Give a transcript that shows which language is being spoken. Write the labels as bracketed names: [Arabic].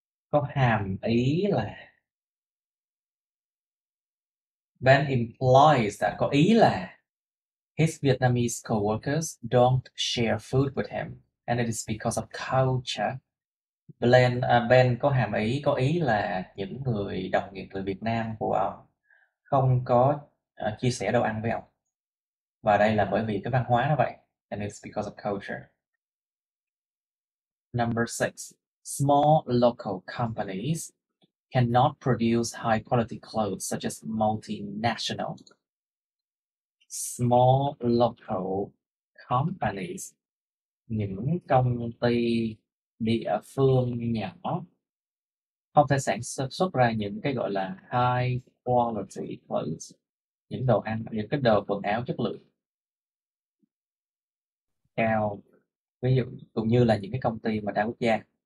[Vietnamese] Có hàm ý là. [English] Ben implies that, [Vietnamese] có ý là [English] his Vietnamese co-workers don't share food with him, and it is because of culture. [Vietnamese] Ben có ý là những người đồng nghiệp người Việt Nam của ông không có chia sẻ đồ ăn với ông. Và đây là bởi vì cái văn hóa nó vậy. [English] And it's because of culture. Number 6, small local companies cannot produce high quality clothes such as multinational. Small local companies, [Vietnamese] những công ty địa phương nhỏ không thể sản xuất ra những cái gọi là [English] high quality clothes, [Vietnamese] những đồ ăn, những cái đồ quần áo chất lượng cao, ví dụ cũng như là những cái công ty mà đa quốc gia.